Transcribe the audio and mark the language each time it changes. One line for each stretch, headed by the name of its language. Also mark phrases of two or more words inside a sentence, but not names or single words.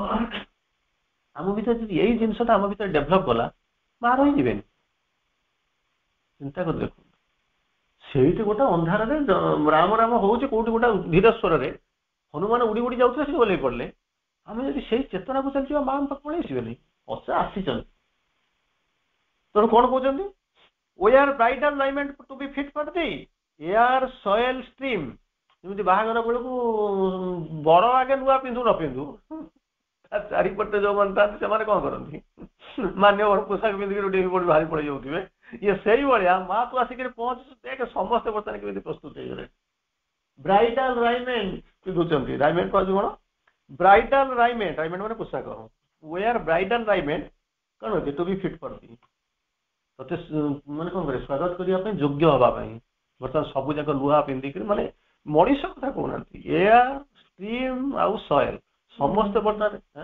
Odia: ଯଦି ଏଇ ଜିନିଷଟା ଆମ ଭିତରେ ଡେଭଲପ କଲା ମା ରହିଯିବେନି ଚିନ୍ତା କରି ଦେଖନ୍ତୁ ସେଇଠି ଗୋଟେ ଅନ୍ଧାରରେ ରାମ ହଉଛି କୋଉଠି ଗୋଟେ ଧୀରେଶ୍ୱରରେ ହନୁମାନ ଉଡି ଯାଉଥିଲେ ସେଠି ଓହ୍ଲେଇ ପଡିଲେ ଆମେ ଯଦି ସେଇ ଚେତନାକୁ ଚାଲିଯିବା ମା ଆମ ପାଖକୁ ପଳେଇ ଆସିବେନି ଆସିଛନ୍ତି ତେଣୁ କଣ କହୁଛନ୍ତି
English: we are bridal raiment to be fit for thee air soil stream
Odia: ଯେମିତି ବାହାଘର ବେଳକୁ ବର ଆଗେ ନୂଆ ପିନ୍ଧୁ ନ ପିନ୍ଧୁ ଚାରିପଟେ ଯୋଉମାନେ ଥାନ୍ତି ସେମାନେ କଣ କରନ୍ତି ମାନ୍ୟବର ପୋଷାକ ପିନ୍ଧିକି ଡେଇଁ ପଡି ବାହାରି ପଳେଇ ଯାଉଥିବେ ଇଏ ସେଇଭଳିଆ ମା ତୁ ଆସିକି ପହଞ୍ଚୁଛୁ ଦେଖ ସମସ୍ତେ ବର୍ତ୍ତମାନ କେମିତି ପ୍ରସ୍ତୁତ ହେଇଗଲେ
English: bridal raiment
Odia: ପିନ୍ଧୁଛନ୍ତି ରାଇମେଣ୍ଟ କହୁଛୁ କଣ
English: bridal raiment
Odia: ମାନେ ପୋଷାକ
English: wear bridal raiment
Odia: କଣ ହଉଛି
English: to be fit for the
Odia: ତତେ ମାନେ କଣ କରେ ସ୍ୱାଗତ କରିବା ପାଇଁ ଯୋଗ୍ୟ ହବା ପାଇଁ ବର୍ତ୍ତମାନ ସବୁ ଯାକ ଲୁହା ପିନ୍ଧିକି ମାନେ ମଣିଷ କଥା କହୁନାହାନ୍ତି
English: air stream
Odia: ଆଉ ସଏଲ ସମସ୍ତେ ବର୍ତ୍ତମାନ